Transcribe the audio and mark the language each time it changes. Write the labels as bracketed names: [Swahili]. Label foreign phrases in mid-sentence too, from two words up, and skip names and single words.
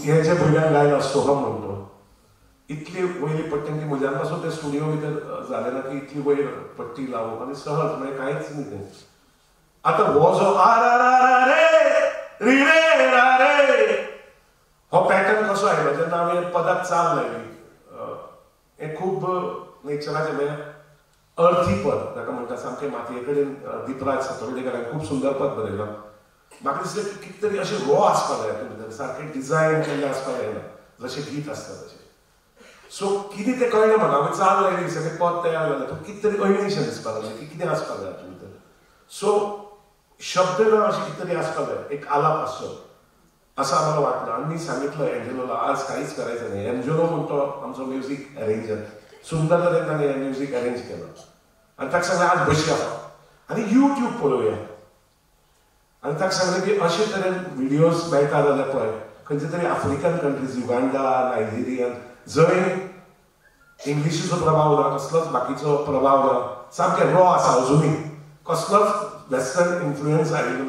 [Konkani] तेजे भुरग्यांक गायला सोहम म्हणतो इतली वयली पट्टी की म्हज्यान पासून ते स्टुडिओ भितर जाले ना की इतली वयर पट्टी लावप आनी सहज म्हणजे कांयच न्ही तें आतां हो जो आ रा रा रे री रे रा रे हो पॅटर्न कसो आयलो जेन्ना हांवें पदाक चाल लायली हें खूब नेचराचें म्हणजे अर्थी पद ताका म्हणटा सामकें मातये कडेन दिपराज सातोर्डेकारान खूब सुंदर पद बरयलां म्हाका दिसलें की कितें तरी अशें रॉ आसपाक जाय हातूंत भितर सारकें डिजायन केल्लें आसपाक जायना जशें गीत आसता तशें सो कितें तें कळ्ळें म्हाका हांवें चाल लायली सगळें पद तयार जालें पूण कितें तरी अयणीशें दिसपाक लागलें की कितें आसपाक जाय हातूंत भितर सो शब्द ना अशें कितें तरी आसपाक जाय एक आलाप आसचो [Marathi] असं आम्हाला वाटलं आणि मी सांगितलं एंजेलोला आज काहीच करायचं नाही [Konkani] एंजेलो म्हणतो आमचो [English] music arranger [Konkani] सुंदर तरेन ताणें हें [English] music arrange [Konkani] केलं आनी ताका सांगलें आज बसया आनी युट्यूब पळोवया आनी ताका सांगलें की अशे तरेन व्हिडियोज मेळटा जाल्यार पळय खंयचे तरी [English] African countries [Konkani] युगांडा नायजेरियन जंय इंग्लिशीचो प्रभाव ना कसलोच बाकीचो प्रभाव ना सामकें रॉ आसा अजुनूय कसलोच [English] Western influence [Konkani] आयिल्लो ना